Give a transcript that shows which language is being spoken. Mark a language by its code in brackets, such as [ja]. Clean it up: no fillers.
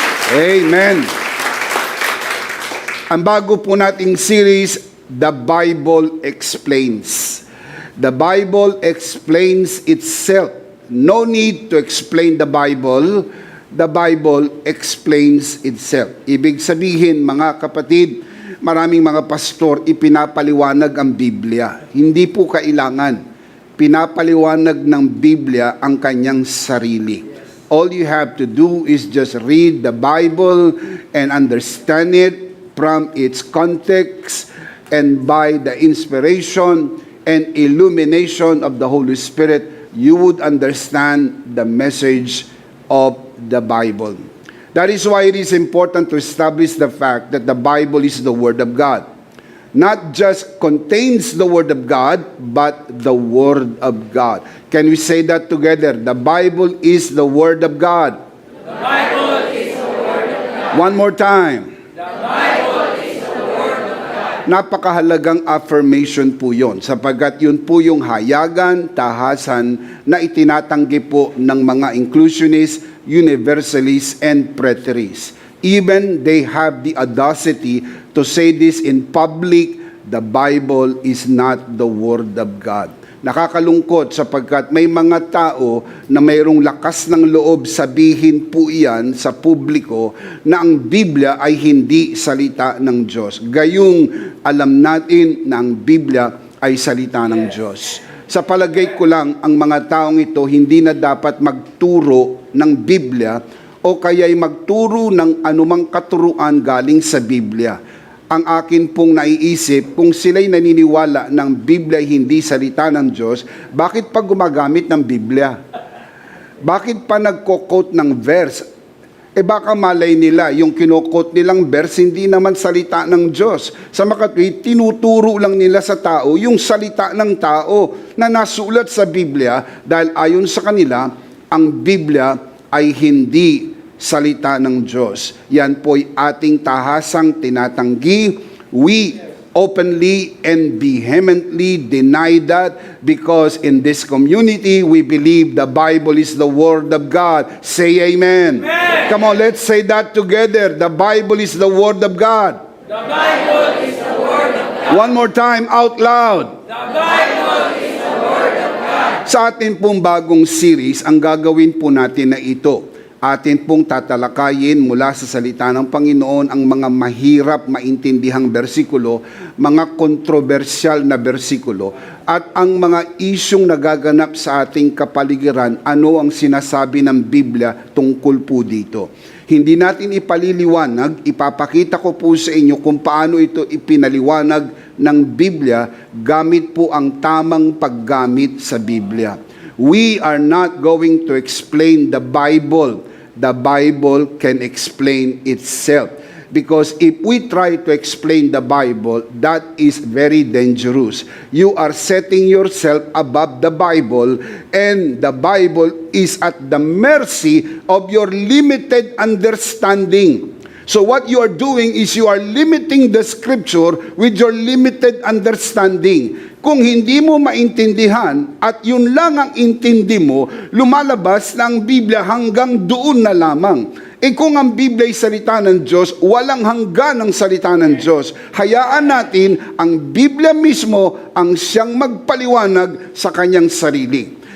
[en] Amen. [tl] Ang bago po nating series, The Bible Explains. [en] The Bible explains itself. No need to explain the Bible. The Bible explains itself. [tl] Ibig sabihin, mga kapatid, maraming mga pastor ipinapaliwanag ang Biblia. Hindi po kailangan. Pinapaliwanag ng Biblia ang kanyang sarili. [en] All you have to do is just read the Bible and understand it from its context, and by the inspiration and illumination of the Holy Spirit, you would understand the message of the Bible. That is why it is important to establish the fact that the Bible is the Word of God. Not just contains the Word of God, but the Word of God. Can we say that together? The Bible is the Word of God. The Bible is the Word of God. One more time. The Bible is the Word of God. [tl] Napakahalagang affirmation po yon, sapagkat yun po yung hayagan, tahasan na itinatanggi po ng mga inclusionists, universalists, and preterists. [en] Even they have the audacity to say this in public: the Bible is not the Word of God. [tl] Nakakalungkot sapagkat may mga tao na mayroong lakas ng loob sabihin po iyan sa publiko na ang Biblia ay hindi salita ng Diyos. Gayong alam natin na ang Biblia ay salita ng Diyos. Sa palagay ko lang, ang mga taong ito hindi na dapat magturo ng Biblia o kaya'y magturo ng anumang katuruan galing sa Biblia. Ang akin pong naiisip, kung sila'y naniniwala ng Biblia ay hindi salita ng Diyos, bakit pa gumagamit ng Biblia? Bakit pa nagko-quote ng verse? Baka malay nila, yung kinokot nilang verse, hindi naman salita ng Diyos. Sa makatwid, tinuturo lang nila sa tao yung salita ng tao na nasulat sa Biblia dahil ayon sa kanila, ang Biblia ay hindi salita ng Diyos. Yan po'y ating tahasang tinatanggi. [en] We openly and vehemently deny that because in this community, we believe the Bible is the Word of God. Say amen. Amen. Come on, let's say that together. The Bible is the Word of God. The Bible is the Word of God. One more time, out loud. The Bible is the Word of God. [tl] Sa atin pong bagong series, ang gagawin po natin na ito. Atin pong tatalakayin mula sa salita ng Panginoon ang mga mahirap maintindihang bersikulo, mga kontrobersyal na bersikulo, at ang mga isyong nagaganap sa ating kapaligiran, ano ang sinasabi ng Biblia tungkol po dito. Hindi natin ipaliliwanag, ipapakita ko po sa inyo kung paano ito ipinaliwanag ng Biblia gamit po ang tamang paggamit sa Biblia. [en] We are not going to explain the Bible. The Bible can explain itself. Because if we try to explain the Bible, that is very dangerous. You are setting yourself above the Bible, and the Bible is at the mercy of your limited understanding. So what you are doing is you are limiting the Scripture with your limited understanding. [tl] Kung hindi mo maintindihan at yun lang ang intindi mo, lumalabas na ang Biblia hanggang doon na lamang. Kung ang Biblia ay salita ng Diyos, walang hanggan ang salita ng Diyos. Hayaan natin ang Biblia mismo ang siyang magpaliwanag sa kanyang sarili.